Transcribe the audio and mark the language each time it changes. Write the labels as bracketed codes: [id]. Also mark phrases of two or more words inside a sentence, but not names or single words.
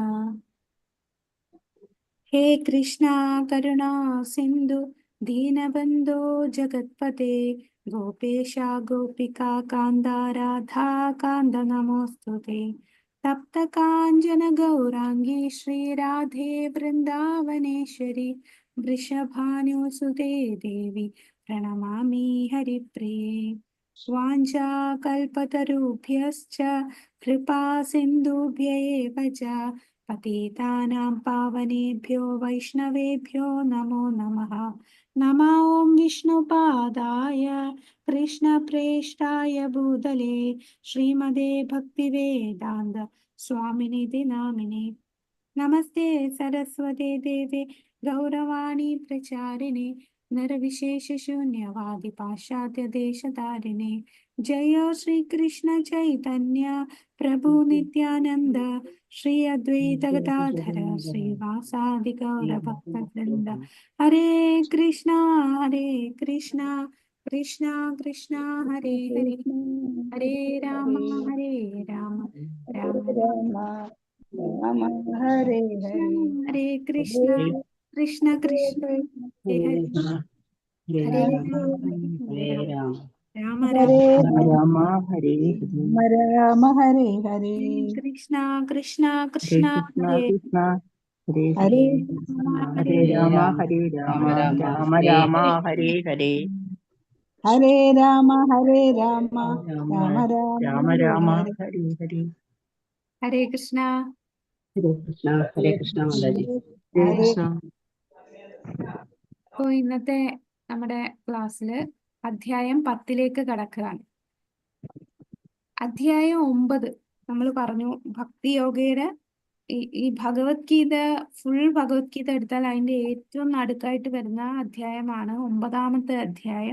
[sa] ഹേ കൃഷ്ണ കരുണാ സിന്ധു ദീനബന്ധോ ജഗത്പതേ ഗോപേശ ഗോപികാ കാന്ത രാധാ കാന്ത നമോസ്തുതേ. തപ്ത കാഞ്ചന ഗൗരാംഗി ശ്രീരാധേ വൃന്ദാവനേശ്വരി വൃഷഭാനുസുതേ ദേവി പ്രണമാമി ഹരിപ്രിയേ. വാഞ്ചാകൽപതരുഭ്യശ്ച കൃപാ സിന്ധുഭ്യ ഏവ ച പതിതാനാം പാവനേഭ്യോ വൈഷ്ണവേഭ്യോ നമോ നമഃ. നമോ ഓം വിഷ്ണുപാദായ കൃഷ്ണപ്രേഷ്ഠായ ഭൂതലേ ശ്രീമതേ ഭക്തിവേദാന്ത സ്വാമിനിധി നാമിനെ. നമസ്തേ സരസ്വതേ ദേവേ ഗൗരവാണി പ്രചാരിണേ നിർവിശേഷശൂന്യവാദി പാശ്ചാത്യദേശധാരിണേ. ജയ ശ്രീകൃഷ്ണ ചൈതന്യ പ്രഭു നിത്യാനന്ദ ശ്രീ അദ്വൈത ഗദാധര ശ്രീവാസാദി ഗൗരഭക്തവൃന്ദ. ഹരേ കൃഷ്ണ കൃഷ്ണ കൃഷ്ണ ഹരേ ഹരേ. ഹരേ രാമ ഹരേ രാമ രാമ രാമ രാമ ഹരേ ഹരേ. ഹരേ കൃഷ്ണ കൃഷ്ണ കൃഷ്ണ ഹരേ ഹരേ. ഹരേ രാമ രാമ ഹരേ രാമ ഹരേ രാമ ഹരേ ഹരേ. കൃഷ്ണ കൃഷ്ണ കൃഷ്ണ കൃഷ്ണ ഹരേ കൃഷ്ണ ഹരേ ഹരേ ഹരേ രാമ ഹരേ രാമ രാമ രാമ ഹരേ ഹരേ. ഹരേ രാമ ഹരേ രാമ രാമ രാമ രാമ ഹരേ ഹരേ. [ml] ഹരേ കൃഷ്ണ. ഹരേ കൃഷ്ണ. ഹരേ കൃഷ്ണ മാതാജി. ഹരേ കൃഷ്ണ. അപ്പോൾ ഇന്നത്തെ നമ്മുടെ ക്ലാസ്സില് അധ്യായം 10 കടക്കുകയാണ്. അധ്യായം 9 നമ്മൾ പറഞ്ഞു ഭക്തിയോഗയുടെ ഈ ഭഗവത്ഗീത ഫുൾ ഭഗവത്ഗീത എടുത്താൽ അതിന്റെ ഏറ്റവും നടുക്കായിട്ട് വരുന്ന അധ്യായമാണ് 9ാമത്തെ അധ്യായം.